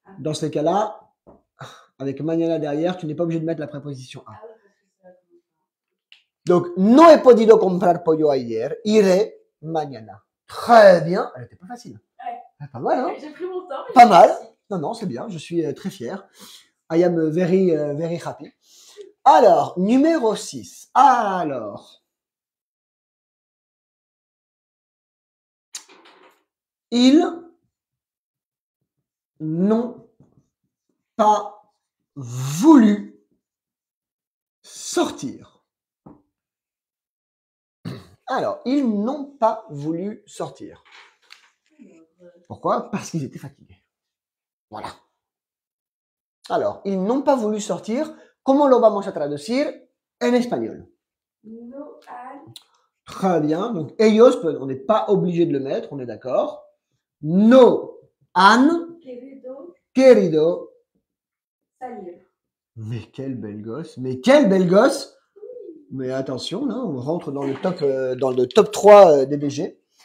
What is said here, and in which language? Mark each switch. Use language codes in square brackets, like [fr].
[fr] Dans ces cas-là, avec mañana derrière, tu n'es pas obligé de mettre la préposition a. Ah oui, parce que ça commence pas. [es] Donc, no he podido comprar pollo ayer, iré mañana. [fr] Très bien. Elle était pas facile. Ouais. Pas mal, hein? J'ai pris mon temps. Pas mal. Non, non, c'est bien. Je suis très fier. [en] I am very, very happy. [fr] Alors, numéro 6. Alors. Ils n'ont pas voulu sortir. Alors, ils n'ont pas voulu sortir. Pourquoi? Parce qu'ils étaient fatigués. Voilà. Alors, ils n'ont pas voulu sortir. [es] ¿Cómo lo vamos a traducir en espagnol? No han. [fr] Très bien. Donc, ellos, on n'est pas obligé de le mettre, on est d'accord. [es] No han querido Salir. [fr] Mais quel bel gosse. Mais quel bel gosse. Mais attention, là, on rentre dans le top 3 des BG.